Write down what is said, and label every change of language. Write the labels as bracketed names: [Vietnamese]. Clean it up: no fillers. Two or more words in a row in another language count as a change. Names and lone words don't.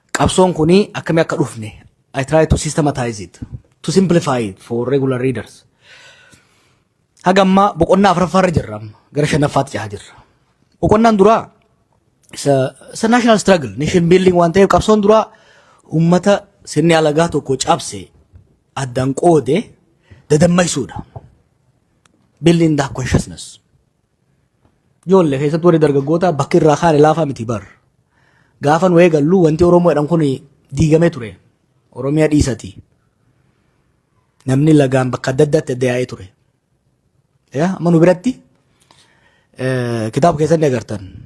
[Oromo] qabsoon kuni akkami akka dhufne [English] I try to systematize it, to simplify it for regular readers. [Oromo] Hagamma boqonnaa afuraffaarra jirra gara shanaffaatti jaha jirra. Boqonnaan duraa isa [English] national struggle, nation building [Oromo] waan ta'eef qabsoon duraa ummata sirni alagaa tokko cabse addaan qoode dadammaysuudha. [English] Building that consciousness. [Oromo] Ijoollee keessatti warri dargaggoota bakki irraa kaane laafaa miti bar. Gaafa nu eegallu wanti Oromoo jedhan kun diigamee ture. Oromiyaa dhiisati. Namni lagaan bakka adda addaatti yaa'ee ture. Amma nu biratti kitaaba keessatti agartan.